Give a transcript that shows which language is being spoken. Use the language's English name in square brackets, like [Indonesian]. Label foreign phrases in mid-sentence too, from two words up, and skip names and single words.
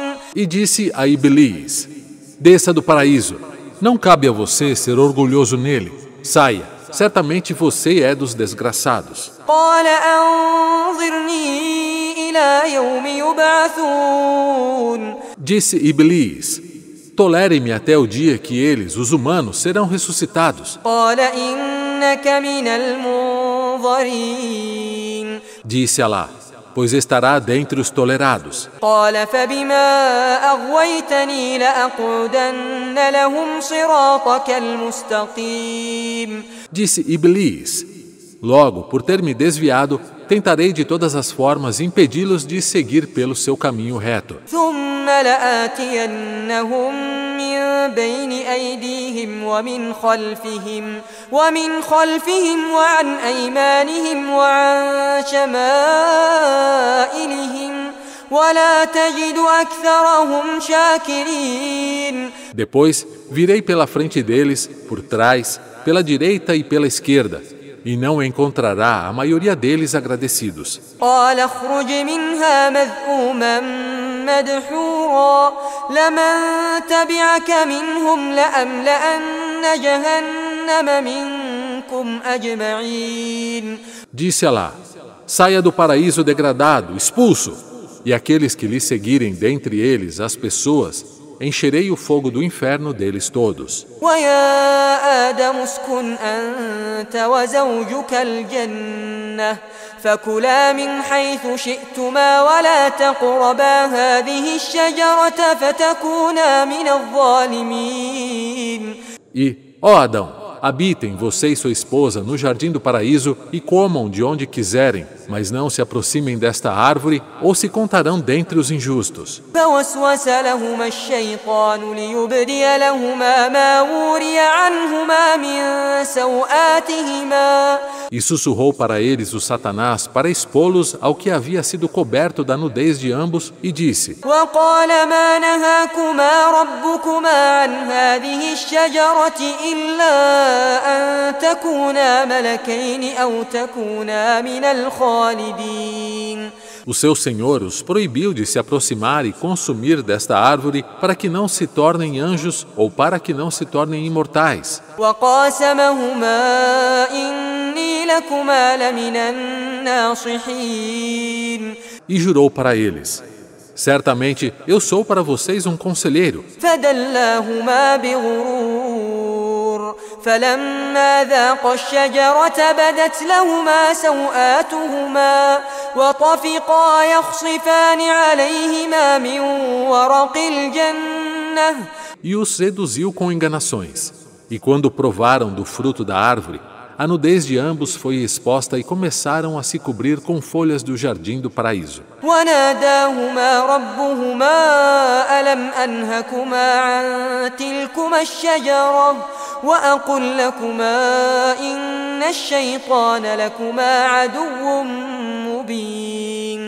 [Portuguese] E disse a Iblis: desça do paraíso. Não cabe a você ser orgulhoso nele. Saia, certamente você é dos desgraçados. [Arabic] قال أنظرني إلى يوم يبعثون. [Portuguese] Disse Iblis: tolere-me até o dia que eles, os humanos, serão ressuscitados. [Arabic] قال إنك من المنظرين. [Portuguese] Disse Alá: pois estará dentre os tolerados. [Arabic] قال فبما أغويتني لأقعدن لهم صراطك المستقيم. [Portuguese] Disse Iblis: logo, por ter me desviado, tentarei de todas as formas impedi-los de seguir pelo seu caminho reto. [Arabic] ثم لآتينهم من بين أيديهم ومن خلفهم وعن أيمانهم وعن شمائلهم ولا تجد أكثرهم شاكرين. [Portuguese] Depois virei pela frente deles, por trás, pela direita e pela esquerda, e não encontrará a maioria deles agradecidos. [Arabic] قال اخرج منها مذءوما مدحورا لمن تبعك منهم لأملأن جهنم منكم أجمعين. [Portuguese] Disse Alá: saia do paraíso degradado, expulso, e aqueles que lhe seguirem dentre eles as pessoas, encherei o fogo do inferno deles todos. [Arabic] ويا آدم اسكن أنت وزوجك الجنة فكلا من حيث شئتما ولا تقربا هذه الشجرة فتكونا من الظالمين. [Portuguese] E, ó Adão, habitem você e sua esposa no jardim do paraíso e comam de onde quiserem, mas não se aproximem desta árvore ou se contarão dentre os injustos. [Arabic] فوسوس لهما الشيطان ليبدي لهما ما وري عنهما من سوآتهما. [Portuguese] E sussurrou para eles o Satanás para expô-los ao que havia sido coberto da nudez de ambos e disse: [Arabic] وقال ما نهاكما ربكما عن هذه الشجرة إلا أن تكونا ملكين أو تكونا من الخالدين. [Portuguese] O seu Senhor os proibiu de se aproximar e consumir desta árvore para que não se tornem anjos ou para que não se tornem imortais. [Arabic] وقاسمهما إني لكما لمن الناصحين. [Portuguese] E jurou para eles: certamente eu sou para vocês um conselheiro. [Arabic] فدلاهما بغرور فلما ذاقا الشجرة بدت لهما سوآتهما وطفقا يخصفان عليهما من ورق الجنة. [Portuguese] E os seduziu com enganações. E quando provaram do fruto da árvore, a nudez de ambos foi exposta e começaram a se cobrir com folhas do jardim do paraíso. [Arabic] وناداهما ربهما ألم أنهكما عن تلكما الشجرة وأقل لكما إن الشيطان لكما عدو مبين.